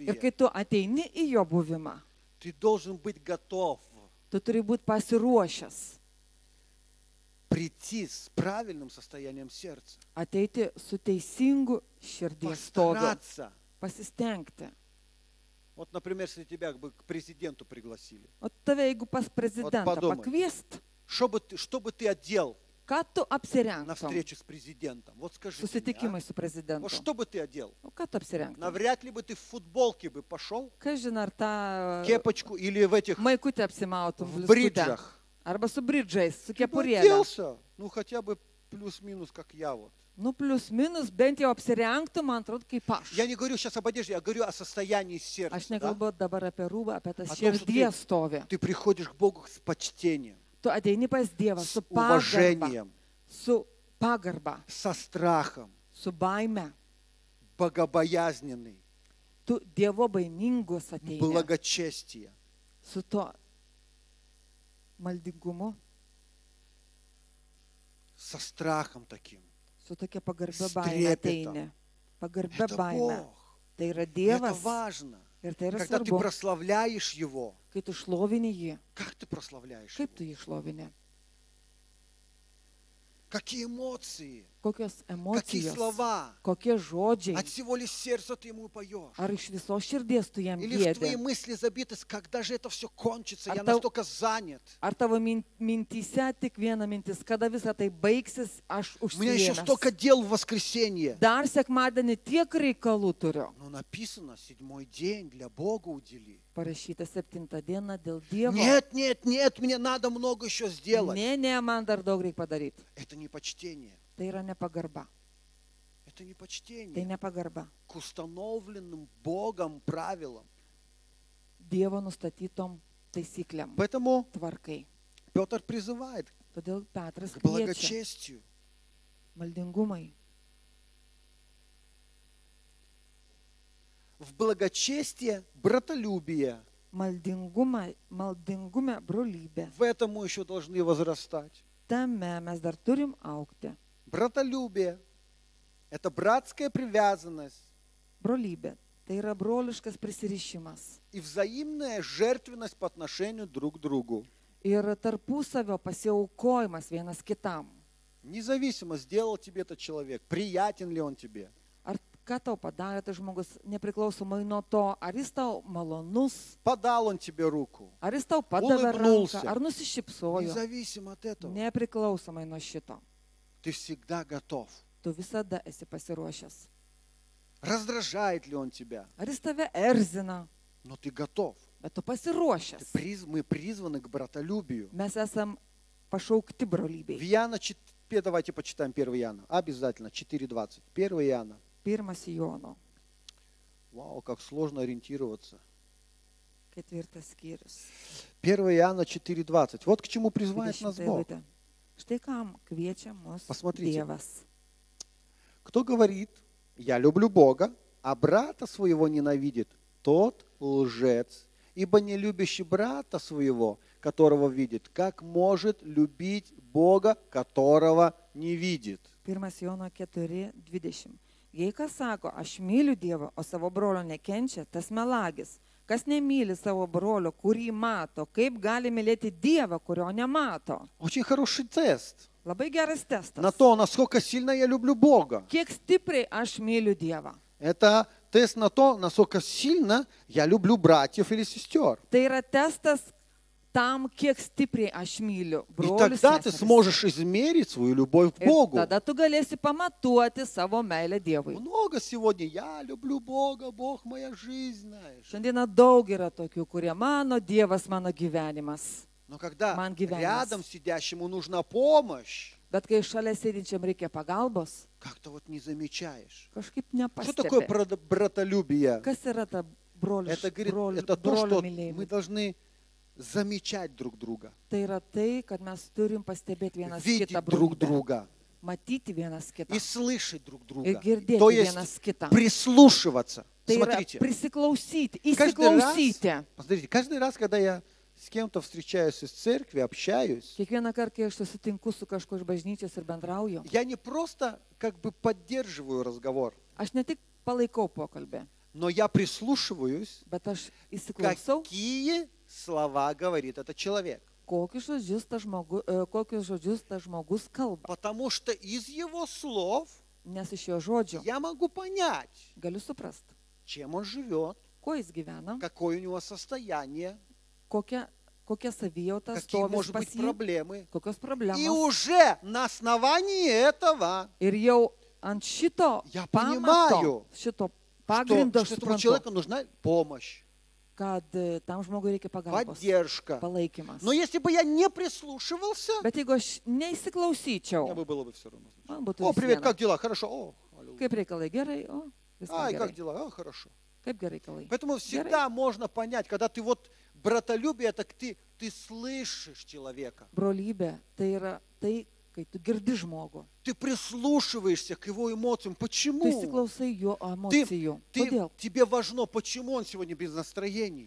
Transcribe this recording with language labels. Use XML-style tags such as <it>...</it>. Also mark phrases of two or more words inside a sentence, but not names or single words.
<lt>Ir kai tu ateini į jo buvimą,</lt> <ru>ты должен быть готов</ru> <lt>tu turi būti pasiruošęs</lt> <ru>прийти с правильным состоянием сердца.</ru> <lt>ateiti su teisingu širdies stoviu.</lt> <ru>Постараться.</ru> <lt>Pasistengti.</lt> <ru>Вот, например, если тебя бы к президенту пригласили.</ru> <lt>O tave, jeigu pas prezidentą padumai. pakviest,</lt> <ru>Что бы ты одел</ru> <lt>ką tu</lt> <ru>на</ru> <lt>apsirengtum</lt> <ru>встречу с президентом? Вот скажи</ru> <lt>susitikimai</lt> <ru>мне,</ru> <lt>su</lt> <ru>а?</ru> <lt>prezidentu?</lt> <ru>Вот что бы ты одел?</ru> <lt>O ką tu apsirengtum?</lt> <ru>Навряд ли бы ты в футболке бы пошел,</ru> <lt>Kai žinai, ar tą</lt> <ru>кепочку или в этих</ru> <lt>maikutę apsimautum</lt> <ru>в</ru> <lt>blizgutę?</lt> <ru>бриджах.</ru> <lt>Arba su bridžais, su</lt> <ru>Ты бы</ru> <lt>kepurėlė.</lt> <ru>оделся, ну хотя бы плюс-минус, как я вот.</ru> <lt>Nu, plius minus, bent jau apsirengtum, man atrodo, kaip aš.</lt> <ru>Я не говорю сейчас об одежде, я говорю о состоянии</ru> <lt>Aš</lt> <ru>сердца. Да?</ru> <lt>nekalbu dabar apie rūbą, apie tą</lt> <ru>О том, что</ru> <lt>širdies stovį.</lt> <ru>Ты приходишь к Богу с почтением,</ru> <lt>Tu ateini pas Dievą su</lt> <ru>с</ru> <lt>pagarba,</lt> <ru>уважением,</ru> <lt>su pagarba,</lt> <ru>со страхом,</ru> <lt>su baime.</lt> <ru>богобоязненный,</ru> <lt>Tu Dievo baimingus ateini</lt> <ru>благочестие.</ru> <lt>su to maldingumu,</lt> <ru>Со страхом таким.</ru> <lt>su tokia pagarbia</lt> <ru>С</ru> <lt>baime</lt> <ru>трепетом.</ru> <lt>ateini. Pagarbia</lt> <ru>Это</ru> <lt>baime.</lt> <ru>Бог.</ru> <lt>Tai yra</lt> <ru>И это</ru> <lt>Dievas</lt> <ru>важно.</ru> <lt>ir tai yra</lt> <ru>Когда ты</ru> <lt>svarbu.</lt> <ru>прославляешь Его,</ru> <lt>Kai tu šlovini jį,</lt> <ru>как ты прославляешь</ru> <lt>kaip tu</lt> <ru>Его?</ru> <lt>jį šlovini?</lt> <ru>Какие эмоции,</ru> <lt>Kokios</lt> <ru>какие</ru> <lt>emocijos,</lt> <ru>слова.</ru> <lt>kokie žodžiai.</lt> <ru>От всего ли сердца ты Ему поешь?</ru> <lt>Ar iš viso širdies tu jam</lt> <ru>Или в твои</ru> <lt>giedi?</lt> <ru>мысли забиты, когда же это все кончится, я А то- настолько занят.</ru> <lt>Ar tavo mintyse tik viena mintis, kada visa tai baigsis, aš</lt> <ru>У меня еще</ru> <lt>užsiėmęs.</lt> <ru>столько дел в воскресенье.</ru> <lt>Dar sekmadienį tiek reikalų turiu.</lt> <ru>Но написано, 7-й день для Бога удели.</ru> <lt>Parašyta 7 diena dėl Dievo.</lt> <ru>Нет, нет, нет, мне надо много еще сделать.</ru> <lt>Ne, man dar daug reikia padaryti.</lt> <ru>Это не почтение.</ru> <lt>Tai yra nepagarba.</lt> <ru>Это не</ru> <lt>Tai</lt> <ru>почтение</ru> <lt>nepagarba.</lt> <ru>к установленным Богом правилам.</ru> <lt>Dievo nustatytom taisyklėm,</lt> <ru>Поэтому</ru> <lt>tvarkai.</lt> <ru>Петр призывает</ru> <lt>Todėl Petras</lt> <ru>к</ru> <lt>kviečia</lt> <ru>благочестию.</ru> <lt>maldingumai.</lt> <ru>В благочестие братолюбие.</ru> <lt>Maldingume brolybė.</lt> <ru>В этом мы еще должны возрастать.</ru> <lt>Tame mes dar turim aukti.</lt> <ru>Братолюбие – это братская привязанность</ru> <lt>Brolybė. Tai yra broliškas prisirišimas.</lt> <ru>и взаимная жертвенность по отношению друг к другу.</ru> <lt>Ir tarpusavio pasiaukojimas vienas kitam.</lt> <ru>Независимо, сделал тебе этот человек, приятен ли он тебе.</ru> <lt>Ar ką tau padarė tas žmogus, nepriklausomai nuo to, ar jis tau malonus,</lt> <ru>Подал он тебе руку.</ru> <lt>ar jis tau padavė</lt> <ru>Улыбнулся.</ru> <lt>ranką, ar nusišypsojo.</lt> <ru>Независимо от этого.</ru> <lt>Nepriklausomai nuo šito.</lt> <ru>Ты всегда готов.</ru> <lt>Tu visada esi pasiruošęs.</lt> <ru>Раздражает ли он тебя?</ru> <lt>Ar jis tave erzina,</lt> <ru>Но ты готов.</ru> <lt>bet tu pasiruošęs.</lt> <ru>Мы призваны к братолюбию.</ru> <lt>Mes esam pašaukti</lt> <ru>В</ru> <lt>brolybei.</lt> <ru>Иоанна, давайте почитаем 1 Иоанна. Обязательно, 4:20. 1 Иоанна.</ru> <lt>1 Jono,</lt> <ru>Вау, как сложно ориентироваться.</ru> <lt>4 skyrius.</lt> <ru>1 Иоанна 4:20. Вот к чему призывает нас</ru> <lt>20</lt> <ru>Бог.</ru> <lt>eilutė. Štai kam kviečia mus</lt> <ru>Посмотрите.</ru> <lt>Dievas.</lt> <ru>Кто говорит, я люблю Бога, а брата своего ненавидит, тот лжец. Ибо не любящий брата своего, которого видит, как может любить Бога, которого не видит?</ru> <lt>1 Jono 4:20. Jei kas sako, aš myliu Dievą, o savo brolio nekenčia, tas melagis. Kas nemyli savo brolio, kurį mato, kaip gali mylėti Dievą, kurio nemato?</lt> <ru>Очень хороший тест</ru> <lt>Labai geras testas.</lt> <ru>на то, насколько сильно я люблю Бога.</ru> <lt>Kiek stipriai aš myliu Dievą.</lt> <ru>Это тест на то, насколько сильно я люблю братьев или сестер.</ru> <lt>Tai yra testas tam, kiek stipriai aš myliu</lt> <ru>И</ru> <lt>brolius.</lt> <ru>тогда ты</ru> <lt>seseris.</lt> <ru>сможешь измерить свою любовь к</ru> <lt>Ir</lt> <ru>Богу.</ru> <lt>tada tu galėsi pamatuoti savo meilę Dievui.</lt> <ru>Много сегодня. Я люблю Бога, Бог моя жизнь, знаешь.</ru> <lt>Šiandieną daug yra tokių, kurie mano Dievas mano gyvenimas.</lt> <ru>Но когда</ru> <lt>Man gyvenimas.</lt> <ru>рядом сидящему нужна помощь,</ru> <lt>Bet kai šalia sėdinčiam reikia pagalbos,</lt> <ru>как-то вот не замечаешь.</ru> <lt>kažkaip</lt> <ru>Что такое</ru> <lt>nepastebi.</lt> <ru>братолюбие?</ru> <lt>Kas yra ta brolių</lt> <ru>Это, говорит, это то, что мы</ru> <lt>mylėjimas?</lt> <ru>должны замечать друг друга,</ru> <lt>Tai yra tai, kad mes turim pastebėti vienas</lt> <ru>видеть</ru> <lt>kitą</lt> <ru>друг</ru> <lt>brolybę,</lt> <ru>друга</ru> <lt>matyti vienas kitą</lt> <ru>и слышать друг</ru> <lt>ir</lt> <ru>друга.</ru> <lt>girdėti</lt> <ru>То есть</ru> <lt>vienas kitą.</lt> <ru>прислушиваться.</ru> <lt>Tai yra</lt> <ru>Смотрите,</ru> <lt>prisiklausyti,</lt> <ru>каждый раз,</ru> <lt>įsiklausyti.</lt> <ru>посмотрите, каждый раз, когда я с кем-то встречаюсь из церкви, общаюсь,</ru> <lt>Kiekvieną kartą, kai aš susitinku su kažkuo iš bažnyčios ir bendrauju,</lt> <ru>я не просто как бы поддерживаю разговор,</ru> <lt>aš ne tik palaikau pokalbį,</lt> <ru>но я прислушиваюсь,</ru> <lt>bet aš įsiklausau,</lt> <ru>какие слова говорит этот человек.</ru> <lt>kokius žodžius tas žmogus kalba.</lt> <ru>Потому что из его слов</ru> <lt>Nes iš jo žodžių</lt> <ru>я могу понять,</ru> <lt>galiu suprasti,</lt> <ru>чем он живет,</ru> <lt>kuo jis gyvena,</lt> <ru>какое у него состояние,</ru> <lt>kokia savijauta</lt> <ru>какие,</ru> <lt>stovi</lt> <ru>может</ru> <lt>pas</lt> <ru>быть,</ru> <lt>jį,</lt> <ru>проблемы.</ru> <lt>kokios</lt> <ru>И</ru> <lt>problemos.</lt> <ru>уже на основании этого,</ru> <lt>Ir jau ant šito</lt> <ru>Я</ru> <lt>pamato,</lt> <ru>понимаю,</ru> <lt>šito</lt> <ru>что</ru> <lt>pagrindo aš</lt> <ru>этому</ru> <lt>suprantu,</lt> <ru>человеку нужна помощь,</ru> <lt>kad tam žmogui reikia pagalbos,</lt> <ru>поддержка.</ru> <lt>palaikymas.</lt> <ru>Но если бы я не прислушивался,</ru> <lt>Bet jeigu aš</lt> <ru>мне</ru> <lt>neįsiklausyčiau,</lt> <ru>бы было бы все равно.</ru> <lt>man būtų</lt> <ru>О,</ru> <lt>vis</lt> <ru>привет,</ru> <lt>viena.</lt> <ru>как дела? Хорошо. О, аллилуйя.</ru> <lt>Kaip reikalai gerai, o, viskas</lt> <ru>Ай, как</ru> <lt>gerai.</lt> <ru>дела? А, хорошо.</ru> <lt>Kaip gerai reikalai.</lt> <ru>Поэтому всегда можно понять, когда ты вот братолюбие, так ты слышишь человека,</ru> <lt>Brolybė tai yra tai, kai tu girdi žmogų,</lt> <ru>ты прислушиваешься к его эмоциям.</ru> <lt>tu</lt> <ru>Почему?</ru> <lt>įsiklausai jo emocijų. Kodėl?</lt> <ru>Тебе важно, почему он сегодня без настроения.</ru>